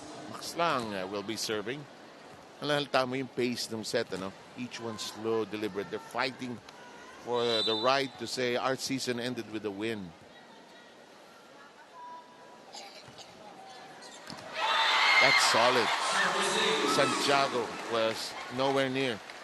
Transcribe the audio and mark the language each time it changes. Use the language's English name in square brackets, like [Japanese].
[English] Max lang will be serving. [Filipino] Halata mo yung pace ng set, ano? [English] Each one slow, deliberate. They're fighting for the right to say our season ended with a win. That's solid. Santiago was nowhere near.